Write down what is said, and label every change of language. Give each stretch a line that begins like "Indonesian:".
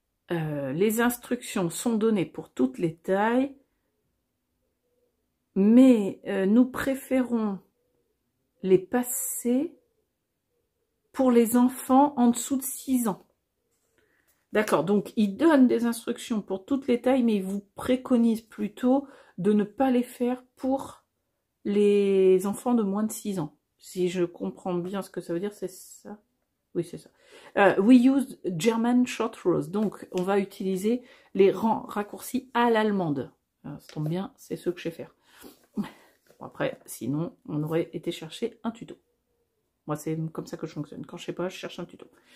French: Les instructions sont données pour toutes les tailles, mais nous préférons les passer pour les enfants en dessous de 6 ans. D'accord, donc ils donnent des instructions pour toutes les tailles, mais ils vous préconisent plutôt de ne pas les faire pour les enfants de moins de 6 ans. Si je comprends bien ce que ça veut dire, c'est ça? Oui, c'est ça.
English: We use German short rows.
French: Donc, on va utiliser les rangs raccourcis à l'allemande. Ça tombe bien, c'est ce que je sais faire. Bon, après, sinon, on aurait été chercher un tuto. Moi, c'est comme ça que je fonctionne. Quand je sais pas, je cherche un tuto.